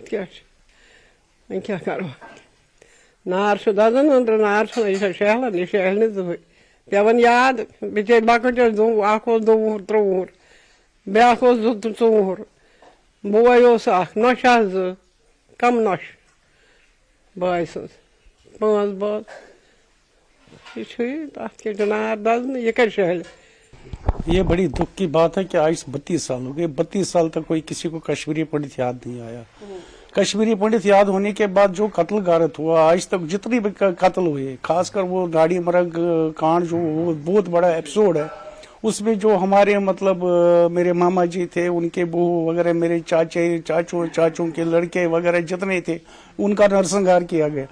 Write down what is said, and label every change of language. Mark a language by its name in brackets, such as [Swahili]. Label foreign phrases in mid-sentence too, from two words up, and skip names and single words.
[Kashmiri] کیٛاہ چھُ، وۄنۍ کیٛاہ کَرو، نار چھُ دَزان أنٛدرٕ، نار چھُنہٕ، یہِ چھا شیہلان، یہِ شیہلہِ نہٕ زٕہٕنۍ، پٮ۪وان یاد، بِچٲرۍ لۄکٕٹۍ ٲسۍ، اکھ اوس 2 وُہُر 3 وُہُر، بیٛاکھ اوس 2 4 وُہُر، بوے اوس اکھ، نۄشہِ آسہٕ 2، کم نۄشہِ بٲے سٕنٛز، 5 بٲژ، یہ چھُ تَتھ کیٛاہ چھُ نار دَزنہٕ، یہِ کَتہِ شیہلہِ۔ [Urdu] یہ بڑی دکھ کی بات ہے کہ آج 32 سال ہو گئے، 32 سال تک کوئی کسی کو کشمیری پنڈت یاد نہیں آیا۔ کشمیری پنڈت یاد ہونے کے بعد جو قتل غارت ہوا، آج تک جتنی بھی قتل ہوئے، خاص کر وہ ناڑی مرگ کانڈ جو وہ بہت بڑا ایپیسوڈ ہے، اس میں جو ہمارے مطلب میرے ماما جی تھے، ان کے بہو وغیرہ، میرے چاچوں کے لڑکے وغیرہ جتنے تھے، ان کا نرسنگار کیا گیا۔